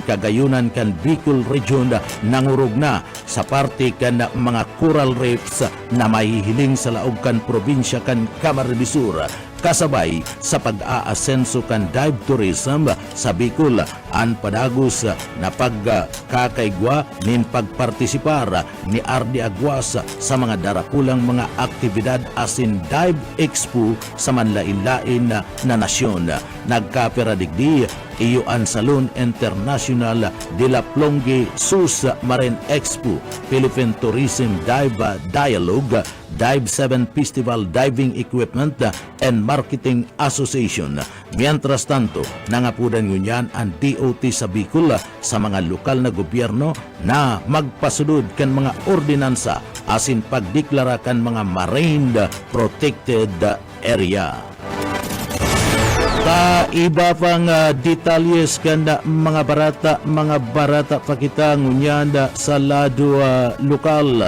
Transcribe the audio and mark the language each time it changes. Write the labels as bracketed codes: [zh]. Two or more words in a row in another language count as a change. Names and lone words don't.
[bik] kagayunan kan Bicol region nangurog na sa parte kan mga [en] coral reefs [bik] na mahihiling sa laog kan probinsya kan Camarines Sur kasabay sa pag-aasenso kan [en] dive tourism [bik] sa Bicol ang padagos na pagkakaigwa nin pagpartisipar ni Ardi Aguas sa mga darakulang mga aktibidad asin [en] dive expo [bik] sa manlain-lain na nasyon. Nagkapera digdi iyo ang Salon International de la Plonge Sus Marine Expo, Philippine Tourism Dive Dialogue, Dive 7 Festival Diving Equipment and Marketing Association. Mientras tanto, nangapudan ngunyan ang DOT sa Bicol sa mga lokal na gobyerno na magpasulod kan mga ordinansa asin pagdeklara kan mga [en] marine protected area. [bik] Iba pang detalyes kan mga barata pa kita ngunyan sa lado lokal.